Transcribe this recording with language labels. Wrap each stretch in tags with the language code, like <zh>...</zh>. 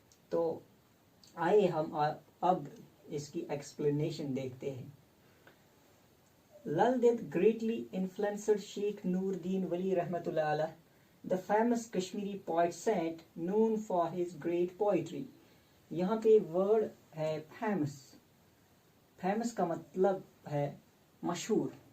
<hi>तो आइए हम अब इसकी एक्सप्लेनेशन देखते हैं।</hi> <en>Lal Ded greatly influenced Sheikh Noor-Din Wali Rahmatullah Alayh, the famous Kashmiri poet saint known for his great poetry.</en> <hi>यहाँ पे वर्ड है famous। famous का मतलब है मशहूर।</hi>